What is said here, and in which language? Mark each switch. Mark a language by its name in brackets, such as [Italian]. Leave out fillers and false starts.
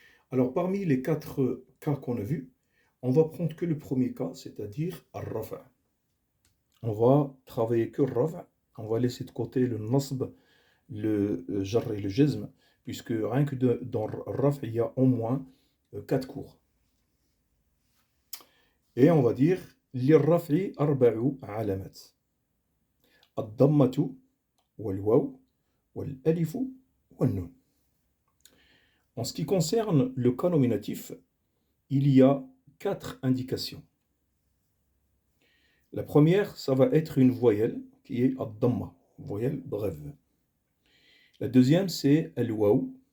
[French] Alors, parmi les quatre cas qu'on a vus, on va prendre que le premier cas, c'est-à-dire al-rafa'. On va travailler que le rafa', on va laisser de côté le nasb, le jar et le jazm, puisque rien que dans le rafa', il y a au moins quatre cours. Et on va dire [Arabic] للرفع أربع علامات الضمة والواو والألف والنون. [French] En ce qui concerne le cas nominatif, il y a quatre indications. La première, ça va être une voyelle qui est ad-damma, voyelle brève. La deuxième, c'est al-waw.